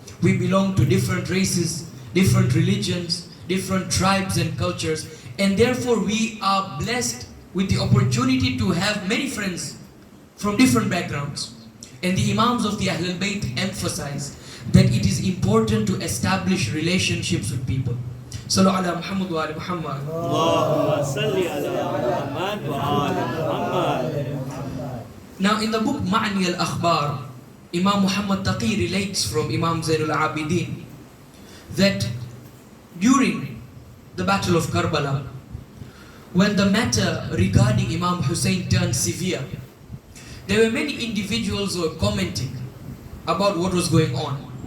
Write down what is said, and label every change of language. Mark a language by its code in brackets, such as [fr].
[en] We belong to different races, different religions, different tribes and cultures, and therefore we are blessed with the opportunity to have many friends from different backgrounds. And the Imams of the Ahlul Bayt emphasize that it is important to establish relationships with people. [ar] Sallu ala Muhammad wa ala Muhammad. اللهم صل على محمد وآل محمد. [en] Now in the book Ma'ni al-Akhbar, Imam Muhammad Taqi relates from Imam Zainul Abidin that during the Battle of Karbala, when the matter regarding Imam Hussein turned severe, there were many individuals who were commenting about what was going on.